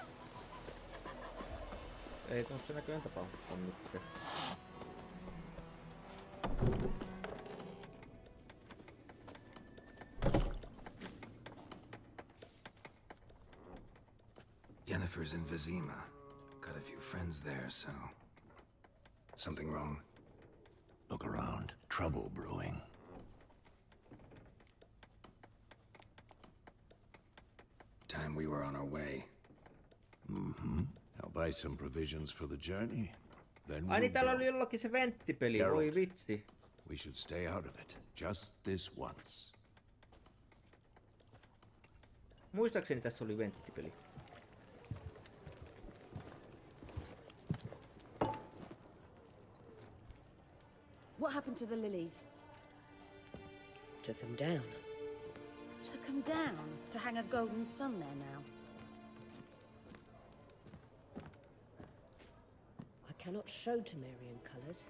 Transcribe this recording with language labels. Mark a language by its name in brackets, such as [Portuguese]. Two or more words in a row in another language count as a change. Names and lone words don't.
[Finnish] Ei tossa näköjään tapahtuu nyt. [English] Yennefer's in Vizima. Got a few friends there, so... Something wrong? Look around. Trouble brewing. Time we were on our way. Mm-hmm. I'll buy some provisions for the journey. Then [Finnish] Ai [English] we'll [Finnish] niin, täällä [English] go. [Finnish] oli jollakin se venttipeli, [English] Geralt. [Finnish] voi vitsi. [English] We should stay out of it. Just this once. [Finnish] Muistaakseni tässä oli venttipeli. [English] What happened to the lilies? Took them down. Took them down to hang a golden sun there now. I cannot show Temerian colours.